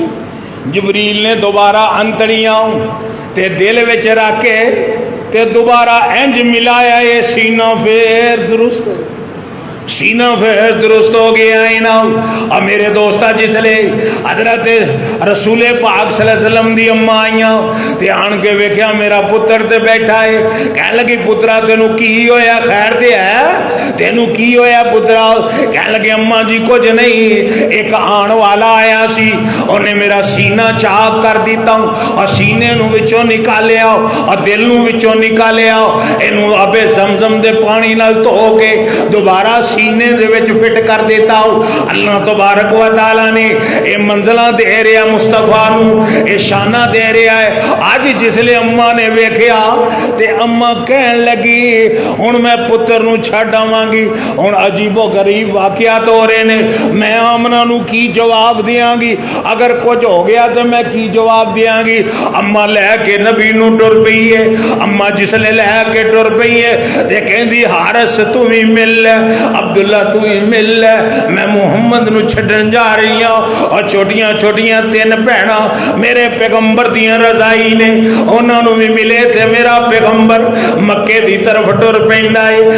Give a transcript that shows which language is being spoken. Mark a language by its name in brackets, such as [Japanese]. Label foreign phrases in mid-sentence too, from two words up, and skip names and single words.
[Punjabi] ਜਿਬਰੀਲ ਨੇ ਦੋਬਾਰਾ ਅੰਤੜੀਆਂ ਤੇ ਦਿਲ ਵਿਚ ਰੱਖ ਕੇ ਤੇ ਦੋਬਾਰਾ ਇੰਜ ਮਿਲਾਇਆ, ਯੇ ਸੀਨਾ ਫਿਰ ਦਰੁਸਤ, ਸੀਨਾ ਫਿਰ ਦਰੁਸਤ ਹੋ ਗਿਆ ਹੈ ਨਾ। ਔਰ ਮੇਰੇ ਦੋਸਤਾ ਜਿਸ ਵੇਲੇ ਹਜ਼ਰਤ ਰਸੂਲ ਪਾਕ [Arabic] صلى الله عليه وسلم [Punjabi] ਦੀ ਅੰਮਾ ਆਈਆਂ ਤੇ ਆਣ ਕੇ ਵੇਖਿਆ ਮੇਰਾ ਪੁੱਤਰ ਤੇ ਬੈਠਾ ਹੈ, ਕਹਿ ਲੱਗੀ ਪੁੱਤਰਾ ਤੈਨੂੰ ਕੀ ਹੋਇਆ, ਖ਼ੈਰ ਤੇ ਹੈ, ਤੈਨੂੰ ਕੀ ਹੋਇਆ ਪੁੱਤਰਾ? ਕਹਿ ਲੱਗੇ ਅੰਮਾ ਜੀ ਕੁਝ ਨਹੀਂ, ਇਕ ਆਣ ਵਾਲਾ ਆਇਆ ਸੀ, ਉਹਨੇ ਮੇਰਾ ਸੀਨਾ ਚਾਕ ਕਰ ਦਿੱਤਾ ਔਰ ਸੀਨੇ ਨੂੰ ਵਿਚੋਂ ਕੱਢਿਆ ਔਰ ਦਿਲ ਨੂੰ ਵਿਚੋਂ ਕੱਢਿਆ, ਇਹਨੂੰ ਆਬੇ ਜ਼ਮਜ਼ਮ ਦੇ ਪਾਣੀ ਨਾਲ ਧੋ ਕੇ ਦੋਬਾਰਾ ਸੀਨੇ ਦੇ ਵਿਚ ਫ਼ਿੱਟ ਕਰ ਦਿੱਤਾ ਹੋ। [Arabic] الله تبارك وتعالى [Punjabi] ਨੇ ਯੇ ਮੰਜ਼ਿਲਾਂ ਦੇ ਰਿਹਾ ਮੁਸਤਫ਼ਾ ਨੂੰ, ਯੇ ਸ਼ਾਨਾਂ ਦੇ ਰਿਹਾ ਹੈ। ਅੱਜ ਜਿਸ ਵੇਲੇ ਅੰਮਾ ਨੇ ਵੇਖਿਆ ਤੇ ਅੰਮਾ ਕਹਿਣ ਲੱਗੀ ਹੁਣ ਮੈਂ ਪੁੱਤਰ ਨੂੰ ਛੱਡ ਆਵਾਂਗੀ। ਹੁਣ ਅਜੀਬੋ ਗ਼ਰੀਬ ਵਾਕਿਆਤ ਹੋ ਰਹੇ ਨੇ, ਮੈਂ ਆਮਨਾ ਨੂੰ ਕੀ ਜਵਾਬ ਦੇਂਗੀ? ਅਗਰ ਕੁਝ ਹੋ ਗਿਆ ਤੋ ਮੈਂ ਕੀ ਜਵਾਬ ਦੇਂਗੀ? ਅੰਮਾ ਲੈਕੇ ਨਬੀ ਨੂੰ ਟੁਰ ਪਈ ਹੈ। ਅੰਮਾ ਜਿਸ ਵੇਲੇ ਲੈਕੇ ਟੁਰ ਪਈ ਹੈ ਤੇ ਕਹਿੰਦੀ ਹਾਰਿਸ ਤੂੰ ਭੀ ਮਿਲ ਲੈ, ਅਬਦੁੱਲਾ ਤੂੰ ਭੀ ਮਿਲ ਲੈ, ਮੈਂ ਮੁਹੰਮਦ ਨੂੰ ਛੱਡਣ ਜਾ ਰਹੀ ਹੂੰ। ਔਰ ਛੋਟੀਆਂ ਛੋਟੀਆਂ ਤਿੰਨ ਭੈਣਾਂ ਮੇਰੇ ਪੈਗ਼ੰਬਰ ਦੀਆਂ ਰਜ਼ਾਈ ਨੇ, ਉਨ੍ਹਾਂ ਨੂੰ ਭੀ ਮਿਲੇ ਤੇ ਮੇਰਾ ਪੈਗ਼ੰਬਰ ਮੱਕੇ ਦੀ ਤਰਫ਼ ਟੁਰ ਪੈਂਦਾ ਹੈ।